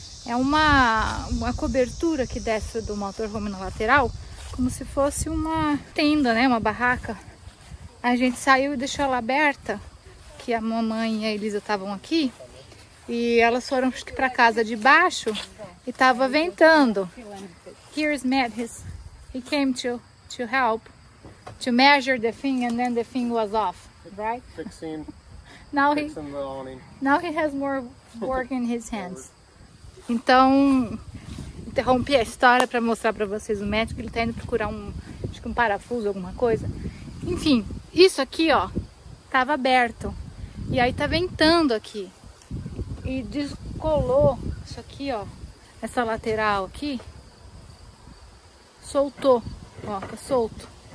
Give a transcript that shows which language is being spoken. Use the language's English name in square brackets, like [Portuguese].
[Portuguese] É uma cobertura que desce do motorhome na lateral, como se fosse uma tenda, né, uma barraca. A gente saiu e deixou ela aberta, que a mamãe e a Elisa estavam aqui. E elas foram para casa de baixo e tava ventando. [English] Here's Matt, he came to help to measure the thing, and then the thing was off, right? Fixing Now the awning. he has more work in his hands. [Portuguese] Então, interrompi a história para mostrar para vocês o Matt, que ele tá indo procurar acho que um parafuso, alguma coisa. Enfim, isso aqui, ó, tava aberto. E aí tá ventando aqui. E descolou isso aqui, ó, essa lateral aqui, soltou, ó, tá solto.